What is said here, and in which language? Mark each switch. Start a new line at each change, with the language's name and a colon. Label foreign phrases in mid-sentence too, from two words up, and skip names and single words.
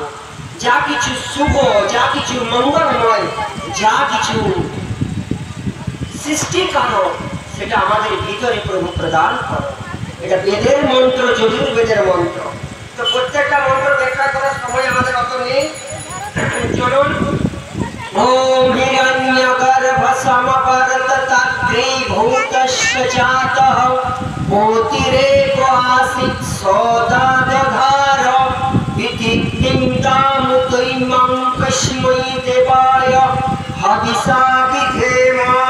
Bangla: যা কিছু শুভ, যা কিছু মঙ্গলময়, যা কিছু সৃষ্টিকারক সেটা আমাদের ভিতরে প্রভু প্রদান করো। এটা বেদের মন্ত্র, যজুর্বেদের মন্ত্র। তো প্রত্যেকটা মন্ত্র ব্যাখ্যা করার সময় আমাদের অত নেই। চলুন।
Sanskrit: ওম হিরণ্যগর্ভ সমবরত তদ্রিভূতস্য জাতঃ মোতিরেক আসিত সদাদধার ইতি কিংতামুতৈমং কস্मै দেবায় হবিষা বিধেম।